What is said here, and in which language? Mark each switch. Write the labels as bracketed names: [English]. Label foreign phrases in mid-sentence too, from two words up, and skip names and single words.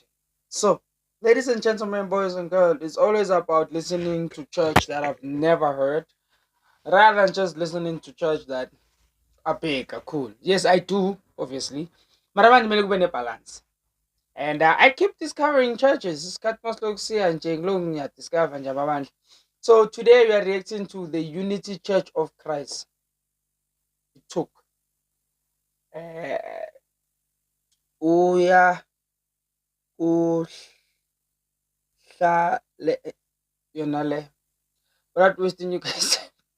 [English] So, ladies and gentlemen, boys and girls, it's always about listening to church that I've never heard rather than just listening to church that are big, are cool. Yes, I do, obviously. But I want to balance. And I keep discovering churches. [North Ndebele] Discover nje amabandla. [English] So today we are reacting to the Unity Church of Christ. It took. [North Ndebele] Uya uhlale yona le. [English] Without wasting you guys time.